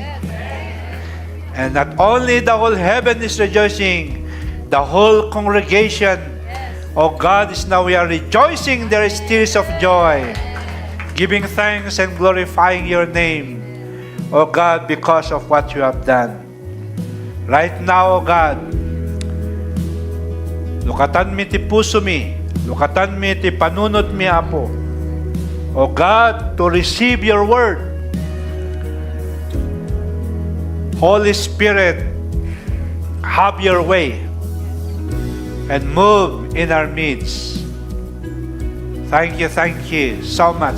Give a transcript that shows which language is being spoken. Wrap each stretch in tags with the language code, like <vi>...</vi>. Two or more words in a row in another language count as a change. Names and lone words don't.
<en>And not only the whole heaven is rejoicing, the whole congregation, oh God, is now we are rejoicing. There is tears of joy, giving thanks and glorifying your name, oh God, because of what you have done. Right now, oh God,</en> <ilo>lukatan mi ti puso mi, lukatan mi ti panunot mi, Apo,</ilo> <en>oh God, to receive your word. Holy Spirit, have your way and move in our midst. Thank you so much.</en>